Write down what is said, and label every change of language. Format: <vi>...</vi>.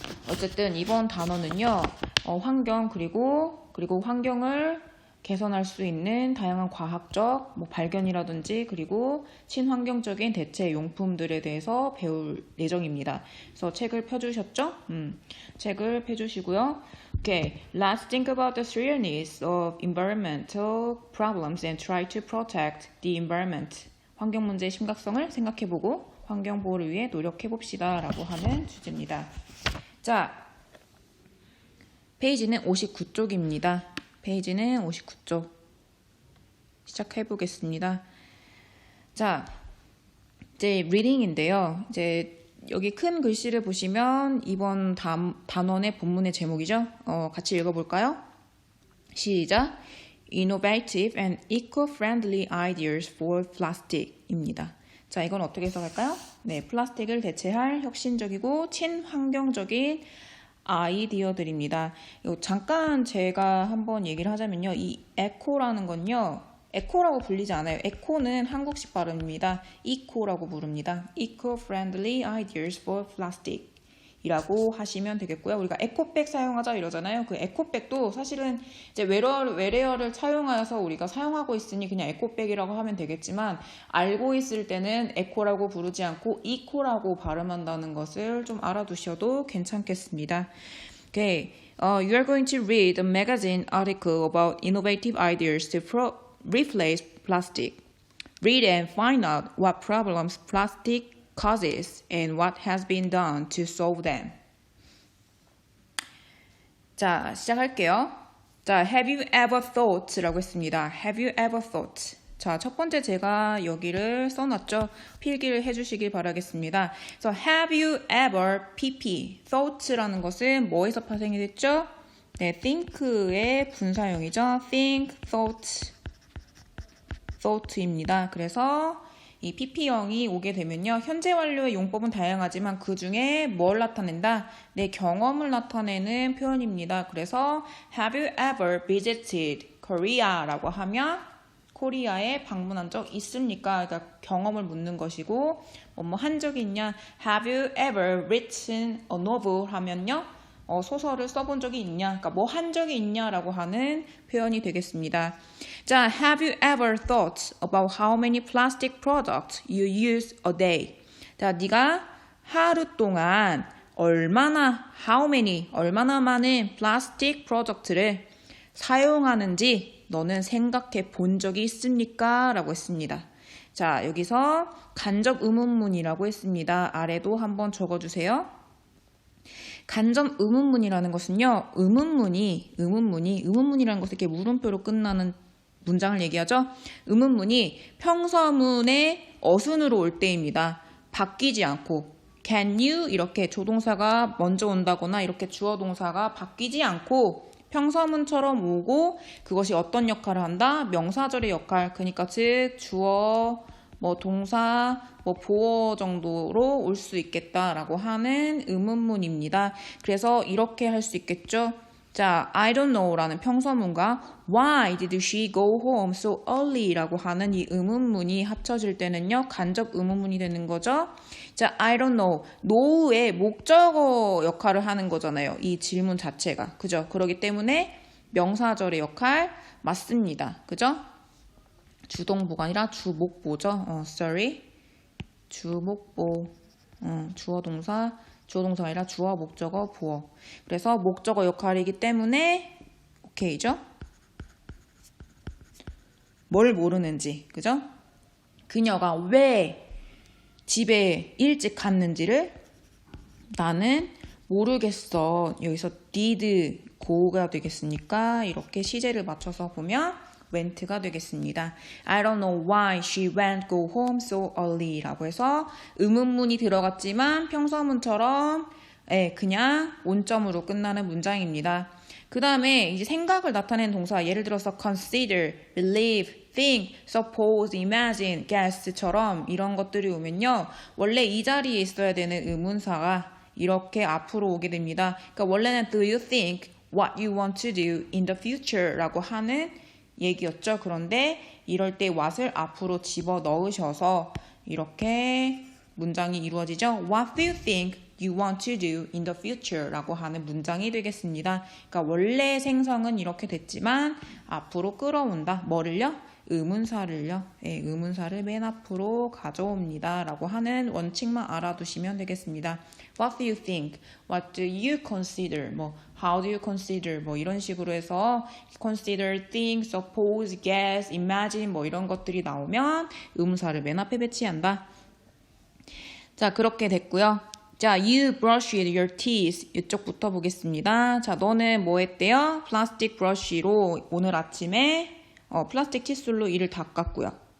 <ko>어쨌든 이번 단어는요, 환경 그리고 환경을 개선할 수 있는 다양한 과학적 발견이라든지 그리고 친환경적인 대체 용품들에 대해서 배울 예정입니다. 그래서 책을 펴주셨죠? 책을 펴주시고요.</ko> <en>Okay, let's think about the seriousness of environmental problems and try to protect the environment.</en> <ko>환경 문제의 심각성을 생각해보고 환경 보호를 위해 노력해봅시다 라고 하는 주제입니다. 자, 페이지는 59쪽입니다. 페이지는 59쪽 시작해 보겠습니다. 자, 이제 리딩인데요. 이제 여기 큰 글씨를 보시면 이번 단원의 본문의 제목이죠. 같이 읽어볼까요? 시작.</ko> <en>Innovative and eco-friendly ideas for plastic입니다.</en> <ko>자, 이건 어떻게 해석할까요? 네, 플라스틱을 대체할 혁신적이고 친환경적인 아이디어들입니다. 잠깐 제가 한번 얘기를 하자면요. 이 에코라는 건요. 에코라고 불리지 않아요. 에코는 한국식 발음입니다. 이코라고 부릅니다.</ko> <en>Eco-friendly ideas for plastic</en> <ko>이라고 하시면 되겠고요. 우리가 에코백 사용하자 이러잖아요. 그 에코백도 사실은 이제 외래어를 사용하여서 우리가 사용하고 있으니 그냥 에코백이라고 하면 되겠지만 알고 있을 때는 에코라고 부르지 않고 이코라고 발음한다는 것을 좀 알아두셔도 괜찮겠습니다.</ko> <en>Okay, you are going to read a magazine article about innovative ideas to replace plastic. Read and find out what problems plastic causes and what has been done to solve them.</en> <ko>자, 시작할게요. 자,</ko> <en>have you ever thought?</en> <ko>라고 했습니다.</ko> <en>Have you ever thought?</en> <ko>자, 첫 번째 제가 여기를 써놨죠. 필기를 해주시길 바라겠습니다. 그래서</ko> <en>have you ever pp thought</en> <ko>라는 것은 뭐에서 파생이 됐죠? 네, think의 분사형이죠. think, thought입니다. 그래서 이 pp형이 오게 되면요. 현재 완료의 용법은 다양하지만 그 중에 뭘 나타낸다? 내 경험을 나타내는 표현입니다.</ko> <en>그래서 Have you ever visited Korea?</en> <ko>라고 하면 코리아에 방문한 적 있습니까? 그러니까 경험을 묻는 것이고 뭐 한 적이 있냐?</ko> <en>Have you ever written a novel?</en> <ko>하면요. 소설을 써본 적이 있냐, 그러니까 뭐 한 적이 있냐라고 하는 표현이 되겠습니다.</ko> <en>자, have you ever thought about how many plastic products you use a day?</en> <ko>자, 네가 하루 동안 얼마나 많은 플라스틱 프로덕트를 사용하는지 너는 생각해 본 적이 있습니까? 라고 했습니다. 자, 여기서 간접 의문문이라고 했습니다. 아래도 한번 적어주세요. 간접 의문문이라는 것은요, 의문문이라는 것은 이렇게 물음표로 끝나는 문장을 얘기하죠. 의문문이 평서문의 어순으로 올 때입니다. 바뀌지 않고</ko> <en>can you</en> <ko>이렇게 조동사가 먼저 온다거나 이렇게 주어 동사가 바뀌지 않고 평서문처럼 오고 그것이 어떤 역할을 한다? 명사절의 역할. 그러니까 즉 주어, 동사, 보어 정도로 올 수 있겠다라고 하는 의문문입니다. 그래서 이렇게 할 수 있겠죠.</ko> <en>자, I don't know</en> <ko>라는 평서문과</ko> <en>Why did she go home so early?</en> <ko>라고 하는 이 의문문이 합쳐질 때는요, 간접 의문문이 되는 거죠.</ko> <en>자, I don't know.</en> <ko>know의 목적어 역할을 하는 거잖아요. 이 질문 자체가. 그죠? 그렇기 때문에 명사절의 역할 맞습니다. 그죠? 주동부가 아니라 주목보죠. sorry. 주목보. 주어 동사가 아니라 주어, 목적어, 보어. 그래서 목적어 역할이기 때문에 오케이죠? 뭘 모르는지, 그죠? 그녀가 왜 집에 일찍 갔는지를 나는 모르겠어. 여기서 did go가 되겠으니까 이렇게 시제를 맞춰서 보면 went가 되겠습니다.</ko> <en>I don't know why she went go home so early</en> <ko>라고 해서 의문문이 들어갔지만 평서문처럼 그냥 온점으로 끝나는 문장입니다. 그 다음에 이제 생각을 나타내는 동사, 예를 들어서 consider, believe, think, suppose, imagine, guess처럼 이런 것들이 오면요, 원래 이 자리에 있어야 되는 의문사가 이렇게 앞으로 오게 됩니다. 그러니까 원래는</ko> <en>do you think what you want to do in the future</en> <ko>라고 하는 얘기였죠. 그런데 이럴 때 what을 앞으로 집어 넣으셔서 이렇게 문장이 이루어지죠.</ko> <en>What do you think you want to do in the future</en> <ko>라고 하는 문장이 되겠습니다. 그러니까 원래 생성은 이렇게 됐지만 앞으로 끌어온다. 뭐를요? 의문사를요. 의문사를 맨 앞으로 가져옵니다. 라고 하는 원칙만 알아두시면 되겠습니다.</ko> <en>What do you think? What do you consider? How do you consider?</en> <ko>이런 식으로 해서</ko> <en>consider, think, suppose, guess, imagine</en> <ko>이런 것들이 나오면 의문사를 맨 앞에 배치한다. 자, 그렇게 됐고요.</ko> <en>자, you brushed your teeth.</en> <ko>이쪽부터 보겠습니다. 자, 너는 뭐 했대요? 플라스틱 브러쉬로 오늘 아침에 플라스틱 칫솔로 이를 닦았고요.</ko>